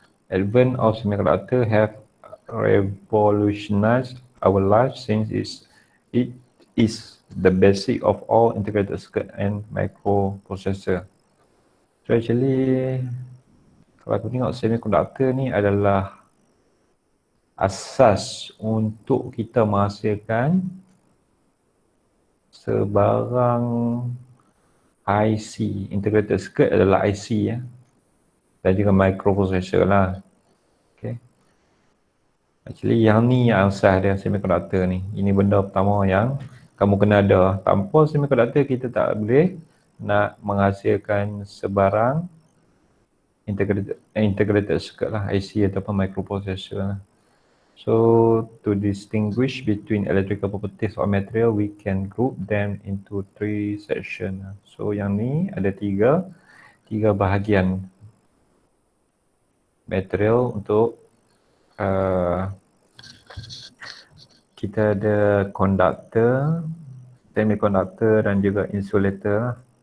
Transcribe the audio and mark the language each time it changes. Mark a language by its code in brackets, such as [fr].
[en] Advent of semiconductor have revolutionized our life since it is the basic of all integrated circuit and microprocessor. So actually, [ms] kalau aku tengok semiconductor ni adalah asas untuk kita menghasilkan sebarang IC. Integrated circuit adalah IC ya. Dan juga microprocessor lah. Okay. Actually yang ni yang asas dia semiconductor ni. Ini benda pertama yang kamu kena ada. Tanpa semiconductor kita tak boleh nak menghasilkan sebarang integrated circuit lah, IC ataupun microprocessor lah. [en] So to distinguish between electrical properties of material, we can group them into 3 section. [ms] So yang ni ada tiga bahagian material untuk kita ada conductor, semiconductor dan juga insulator.